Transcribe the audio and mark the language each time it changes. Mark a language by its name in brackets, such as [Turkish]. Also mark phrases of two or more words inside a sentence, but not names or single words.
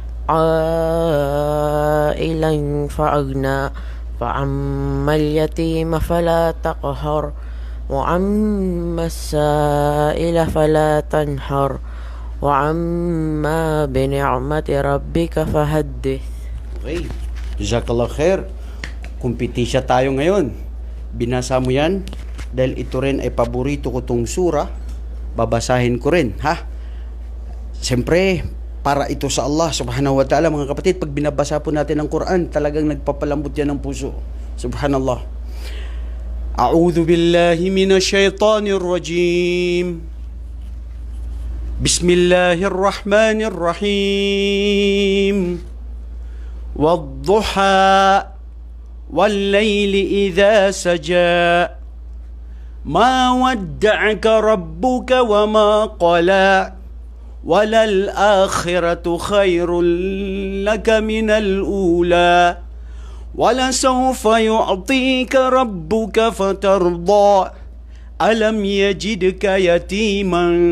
[Arabic] عائلا فأغنى فأما اليتيم فلا تقهر وأما السائل فلا تنحر وأما بنعمة ربك فحدث. Okay, جزاك الله خير. [Filipino] Kumpitisya tayo ngayon. Binasa mo yan dahil ito rin ay paborito ko tong sura. Babasahin ko rin, ha? Siyempre, para ito sa [Arabic] الله سبحانه وتعالى, [Filipino] mga kapatid. Pag binabasa po natin ang Quran, talagang nagpapalambot yan ng puso. [Arabic] سبحان الله. أعوذ بالله من الشيطان الرجيم. بسم الله الرحمن الرحيم. والضحى والليل إذا سجى ما ودعك ربك وما قلى وللآخرة خير لك من الأولى ولسوف يعطيك ربك فترضى ألم يجدك يتيما